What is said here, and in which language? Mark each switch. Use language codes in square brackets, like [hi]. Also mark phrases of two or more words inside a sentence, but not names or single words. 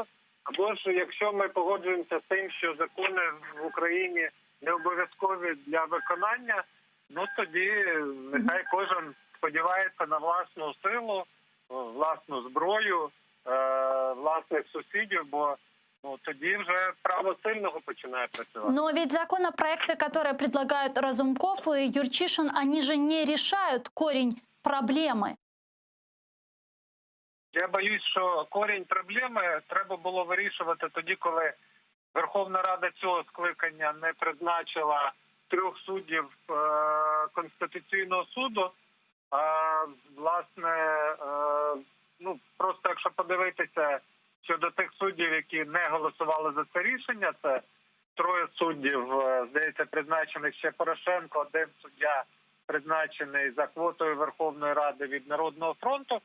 [uk] Або ж, якщо ми погоджуємося з тим, що закони в Україні не обов'язкові для виконання, ну тоді нехай кожен сподівається на власну силу, власну зброю, власних сусідів, бо тоді вже право сильного починає працювати. [ru] Но ведь законопроекты, которые предлагают Разумков и Юрчишин, они же не решают корень проблемы. [uk] Я боюсь, що корінь проблеми треба було вирішувати тоді, коли Верховна Рада цього скликання не призначила 3 суддів Конституційного суду. Власне, просто якщо подивитися щодо тих суддів, які не голосували за це рішення, це 3 суддів, здається, призначених ще Порошенко, 1 суддя призначений за квотою Верховної Ради від Народного фронту.